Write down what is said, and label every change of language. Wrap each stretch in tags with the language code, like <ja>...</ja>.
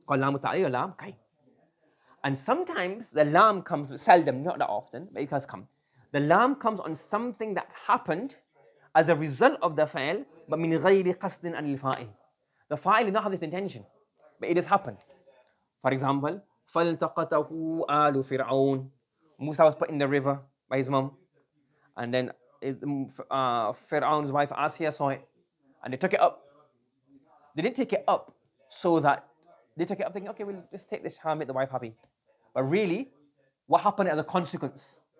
<en>Called lamu ta'lil or lam kay. And sometimes the lam comes, seldom, not that often, but it has come. The lam comes on something that happened as a result of the fa'il, but min ghayri qasdin anil fa'il. The fa'il did not have this intention, but it has happened. For example,</en> <ar>فَالْتَقَطَهُ آلُ فِرْعَوْنَ.</ar> <en>Musa was put in the river by his mom. And then Fir'aun's wife Asiya saw it. And they took it up. They didn't take it up so that, they took it up thinking, okay, we'll just take this, make the wife happy. But really, what happened as a consequence?</en>